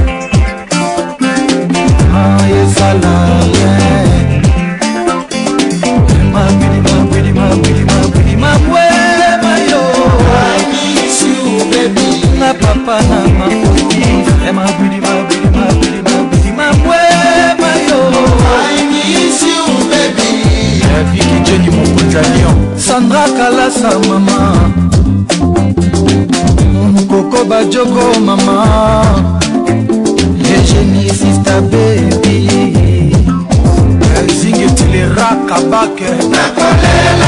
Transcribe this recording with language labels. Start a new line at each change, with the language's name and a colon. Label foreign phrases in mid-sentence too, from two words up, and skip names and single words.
Lingala: yesala na papa na makoti ema bidi mayo
English: I miss you baby
Lingala: Vicky Jenny Mokonzalion Sandra Kalasa mama Koko Bajoko mama Eugénie Sista baby Zingetilera Kabake Nakolela